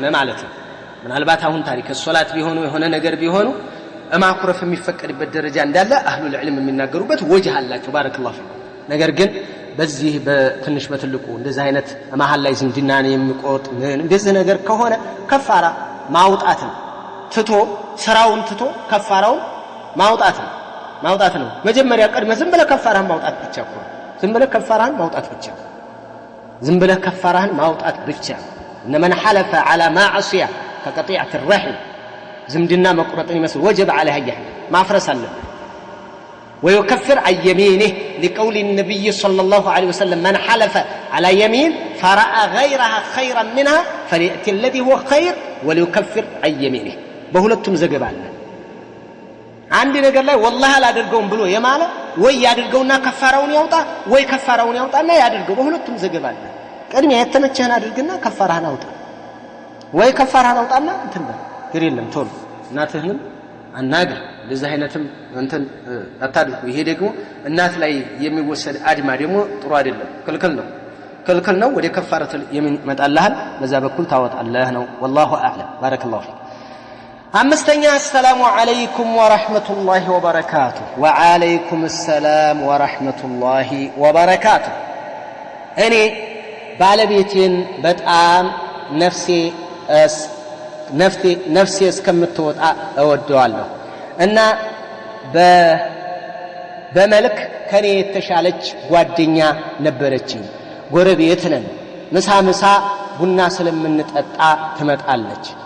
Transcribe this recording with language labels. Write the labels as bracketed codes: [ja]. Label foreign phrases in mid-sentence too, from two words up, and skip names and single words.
[am] ማለት ነው። ምናልባት አሁን ታሪክ ሶላት ቢሆኑ የሆነ ነገር ቢሆኑ ማኩረፍ የሚፈቀድበት ደረጃ እንዳለ [ar] أهل العلم [am] የሚናገሩበት ወጅህ አላቸው። [ar] بارك الله فيكم። [am] ነገር ግን በዚህ በትንሽ በትልቁ እንደዚህ አይነት መሃል ላይ ዝምድናን የሚቆርጥ እንደዚህ ነገር ከሆነ ከፋራ ማውጣት ነው። ትቶ ስራውን ትቶ ከፋራውን ማውጣት ነው። መጀመሪያ ቀድመ ዝም ብለህ ከፋራህን ማውጣት ብቻ እኮ ዝም ብለህ ከፋራህን [ar] ማውጣት ብቻ إن من حلف على معصية كقطيعة الرحم [am] ዝምድና መቁረጥን ይመስል ወጀብ [ar] عليه يحل [am] ማፍረስ አለበት። [ar] ويكفر عن يمينه لقول النبي صلى الله عليه وسلم من حلف على يمين فرأى غيرها خيرا منها فليأتي الذي هو خير وليكفر عن يمينه [am] በሁለቱም ዘገባ አለ። አንድ ነገር ላይ والله አላደርገውም ብሎ የማለ ወይ ያድርገውና ከፋራውን ያውጣ ወይ ከፋራውን ያውጣና ያድርገው። በሁለቱም ዘገባ አለ። ቀድሜ የተመቸህን አድርግና ከፋራህን አውጣ ወይ ከፋራህን አውጣና እንትን ግር የለም ቶሎ እናትህንም አናግር። እንደዚህ አይነትም እንትን አታድርጉ። ይሄ ደግሞ እናት ላይ የሚወሰድ አድማ ደግሞ ጥሩ አይደለም፣ ክልክል ነው። ወደ [ar] كفارة اليمين [am] መጣልሃል፣ በዛ በኩል ታወጣለህ ነው። [ar] والله اعلم بارك الله فيك። [am] አምስተኛ [ar] السلام عليكم ورحمة الله وبركاته። وعليكم السلام ورحمة الله وبركاته። [am] እኔ ባለቤቴን በጣም ነፍሴ እስከምትወጣ እወደዋለሁ እና በመልክ ከኔ የተሻለች ጓደኛ ነበረችኝ። ጎረቤት ነን። ምሳ ቡና ስለምንጠጣ ትመጣለች።